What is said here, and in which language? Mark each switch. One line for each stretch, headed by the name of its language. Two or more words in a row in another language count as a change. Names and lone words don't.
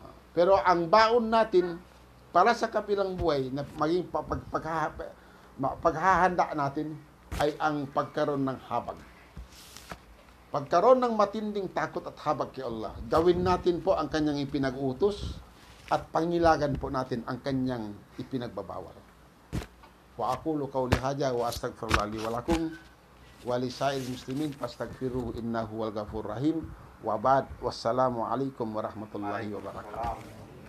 Filipino: Pero ang baon natin, para sa kabilang buhay na maging paghahanda natin ay ang pagkaroon ng habag. Pagkaroon ng matinding takot at habag kay Allah. Gawin natin po ang kanyang ipinag-utos at pangilagan po natin ang kanyang ipinagbabawal.
Arabic: وأقول قولي هذا وأستغفر الله لي ولكم ولسائر المسلمين فاستغفروه إنه هو الغفور الرحيم. وبعد والسلام عليكم ورحمة الله وبركاته.